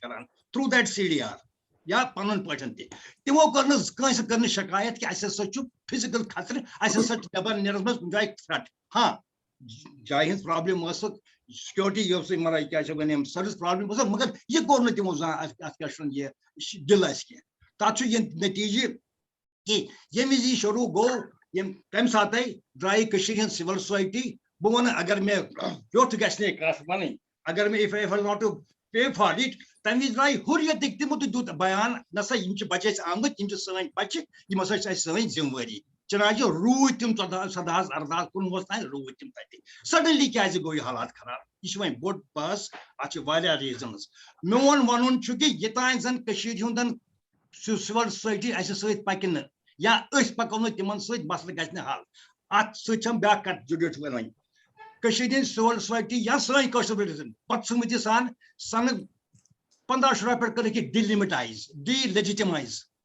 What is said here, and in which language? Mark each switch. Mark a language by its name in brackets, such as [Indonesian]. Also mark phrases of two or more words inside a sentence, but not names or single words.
[Kashmiri] کران [English] through that [Kashmiri] CDR یا پنُن پٲٹھۍ تہِ تِمو کٔر نہٕ کٲنٛسہِ کٔر نہٕ شکایت کہِ اَسہِ ہسا چھُ فِزِکل خطرٕ اَسہِ ہسا چھُ نیبر نیرنس منٛز کُنہِ جایہِ تھرٛٹ ہاں جایہِ ہٕنٛز پرابلم ٲسٕکھ سکیورٹی یۄس مطلب کیٛاہ چھِ ونان [English] service problem [Kashmiri] ٲسٕکھ مگر یہِ کوٚر نہٕ تِمو زانٛہہ اتھ کیٛاہ چھُ یہِ دِل اَسہِ کینٛہہ تتھ چھُ یہِ نٔتیٖجہٕ کہِ ییٚمہِ وِزِ یہِ شروٗع گوٚو تمہِ ساتَے درٛایہِ کٔشیٖرِ ہٕنٛز [English] civil society [Kashmiri] بہٕ وَنہٕ اگر مےٚ ویوٚٹھ گژھِ نہٕ کتھ وَنٕنۍ اگر مےٚ [English] if not to pay for it [Kashmiri] تمہِ وِزِ درٛایہِ ہُریتٕکۍ تِمو تہِ دیُت بیان نسا یِم چھِ بچہِ اَسہِ آمٕتۍ یِم چھِ سٲنۍ بچہِ یِم ہسا چھِ اَسہِ سٲنۍ ذِمہٕ وٲری چنانچہ روٗدۍ تِم 17 18 19 تام روٗدۍ تِم تتہِ سڈنلی کیازِ گوٚو یہِ حالات خراب یہِ چھُ وۄنۍ بوٚڑ بحث اتھ چھِ واریاہ ریٖزنٕز میون وَنُن چھُ کہِ یوٚتانۍ زن کٔشیٖرِ ہُنٛد [English] civil society [Kashmiri] اَسہِ سۭتۍ پکہِ نہٕ یا أسۍ پکو نہٕ تِمن سۭتۍ مسلہٕ گژھِ نہٕ حل اتھ سۭتۍ چھم بیاکھ کتھ جُڑِتھ وۄنۍ کٔشیٖرِ ہٕنٛدۍ [English] civil society [Kashmiri] یا سٲنۍ کٲشِر پٲٹھۍ بدسمتی سان سنہٕ 15 پٮ۪ٹھ کٔرٕکھ یہِ ڈی لیجِٹِمایز